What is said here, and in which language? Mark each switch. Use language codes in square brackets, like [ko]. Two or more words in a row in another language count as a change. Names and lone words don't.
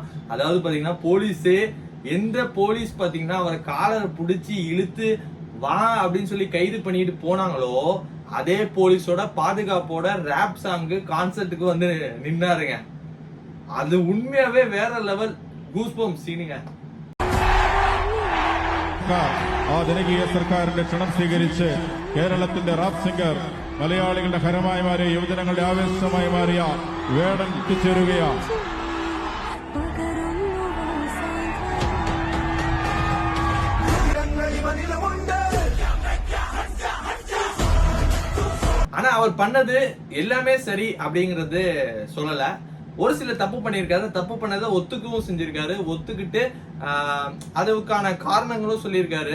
[ta] அதாவது பாத்தீங்கன்னா போலீஸே, எந்த போலீஸ் பாத்தீங்கன்னா அவரை காலரை புடிச்சு இழுத்து வா அப்படின்னு சொல்லி கைது பண்ணிட்டு போனாங்களோ, அதே போலீஸோட பாதுகாப்போட [en] rap song concert [ta] வந்து நின்னாருங்க. அது உண்மையாவே வேற லெவல் [en] goosebumps scene. [ml] ജനകീയ സർക്കാരിന്റെ ക്ഷണം സ്വീകരിച്ച് കേരളത്തിന്റെ [en] rap singer, [ml] മലയാളികളുടെ ഹരമായി മാറിയ, യുവജനങ്ങളുടെ ആവേശമായി മാറിയ വേടൻ എത്തിച്ചേരുകയാണ്. [ta] ஆனா அவர் பண்ணது எல்லாமே சரி அப்படிங்கறது சொல்லல. ஒரு சில தப்பு பண்ணிருக்காரு, தப்பு பண்ணதை ஒத்துக்கவும் செஞ்சிருக்காரு, ஒத்துக்கிட்டு அதுக்கான காரணங்களும் சொல்லியிருக்காரு.